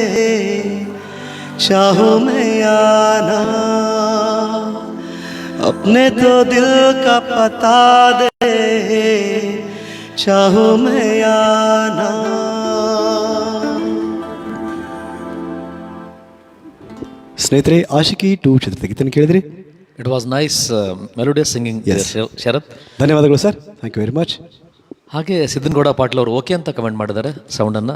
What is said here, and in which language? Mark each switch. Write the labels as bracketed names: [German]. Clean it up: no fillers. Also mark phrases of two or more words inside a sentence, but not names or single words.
[Hindi] चाहूँ मैं आना अपने तो दिल का पता दे, चाहूँ मैं आना। [Kannada] ಸ್ನೇಹಿತರೆ, ಆಶಿಕಿ 2 ಚಿತ್ರದ ಗೀತೆಯನ್ನು ಕೇಳಿದ್ರಿ. [English] It was nice melodious singing Sharath. ಧನ್ಯವಾದಗಳು sir, thank you very much. [Kannada] ಹಾಗೆ ಸಿದ್ದನಗೌಡ ಪಾಟೀಲ್ ಅವರು ಓಕೆ ಅಂತ ಕಮೆಂಟ್ ಮಾಡಿದ್ದಾರೆ ಸೌಂಡನ್ನು.